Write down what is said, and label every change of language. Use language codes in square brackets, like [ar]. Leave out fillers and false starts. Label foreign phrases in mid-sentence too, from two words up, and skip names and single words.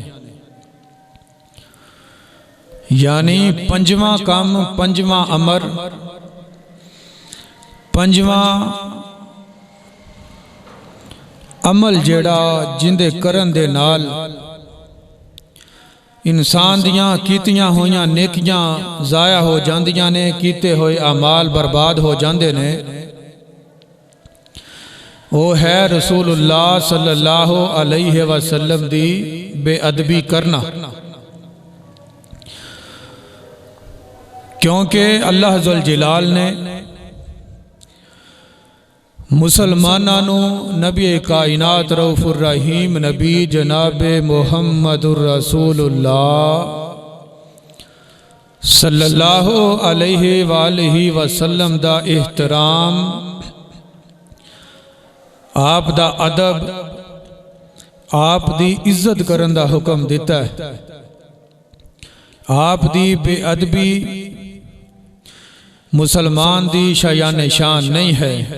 [pa] یعنی پنجواں کام، پنجواں امر، پنجواں عمل جیڑا جندے کرن دے نال انسان دیاں کیتیاں ہوئیاں نیکیاں ضائع ہو جاندیاں نے، کیتے ہوئے اعمال برباد ہو جاندے نے. وہ ہے [ar] رسول الله صلى الله عليه وسلم [pa] دی بے ادبی کرنا, کیونکہ اللہ ذوالجلال نے مسلمانوں نبی کائنات [ar] رؤوف الرحيم [pa] نبی جناب [ar] محمد رسول الله صلى الله عليه وسلم [pa] دا احترام، آپ دا ادب، آپ دی عزت کرن دا حکم دتا ہے. آپ دی بے ادبی مسلمان دی شایان شان نہیں ہے.